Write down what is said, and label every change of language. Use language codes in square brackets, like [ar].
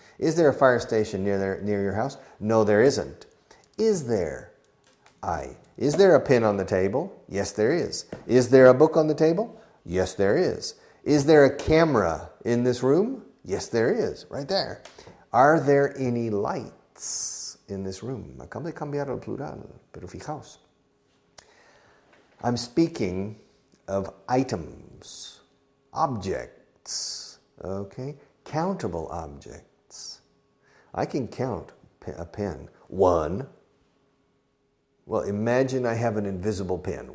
[en] Is there a fire station near your house? No, there isn't. Is there? Is there a pen on the table? Yes, there is. Is there a book on the table? Yes, there is. Is there a camera in this room? Yes, there is, right there. Are there any lights in this room? [es] Acabo de cambiar el plural, pero fijaos. [en] I'm speaking of items, objects, okay? Countable objects. I can count a pen. 1. Well, imagine I have an invisible pen.